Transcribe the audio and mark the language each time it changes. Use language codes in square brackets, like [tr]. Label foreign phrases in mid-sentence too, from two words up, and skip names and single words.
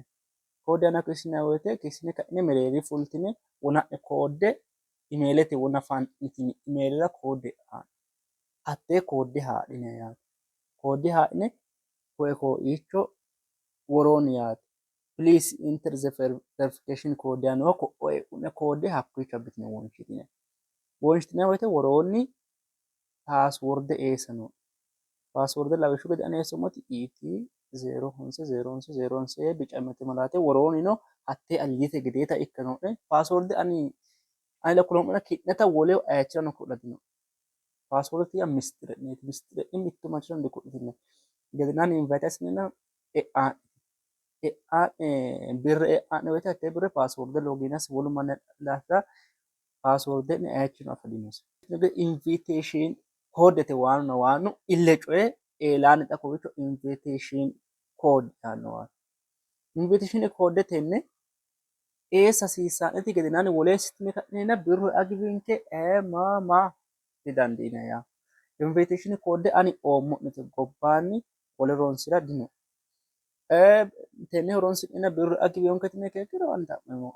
[sid] Koodde yaannoha kissinayi woyite kissine ka'ine mereerriyi fultine wona'ne koodde emailete wona fa'nitine emailera koodde e'aa'ne hattee koodde haadhinayi yaate. Koodde haadhine koye ko'iicho woroonni yaate [en] please enter the verification code [sid] yaannoha ko'o e'u'ne koodde hakkiicho abbitine wonshitinayi. Wonshitinayi woyite woroonni paasworde eessa no? Paasworde lawishshu gede ane eessoommoti ET0110011 yee bica mitte malaate woroonnino hattee aliyyite gedeeta ikka noo'ne paasworde anila kuloommo'ne ki'neta woleho ayichirano ku'la dino. Paaswordete yaa mistire'neeti. Mistire'ne mittu manchirano diku'litine gedensaanni invite assinenna e'aa'ne birra e'aa'ne woyite hattee birra paasworde login assi wolu manni daafira paasworde'ne ayichirano afa dinose. Invitation koodete waannu ille coye eelaanni xa kowiicho [en] invitation code [sid] yaannowaati. [en] Invitation code [sid] tenne eessa hasiissaa'neti gedensaanni woleho assitine ka'neenna birru e'a giwinke ma didandiinayi yaate. [en] Invitation code [sid] ani oommo'nete gobbaanni wole horonsira dino. Tenne horonsi'neenna birru e'a giwiyonketi yiniha ikkiro ani xa'meemmo.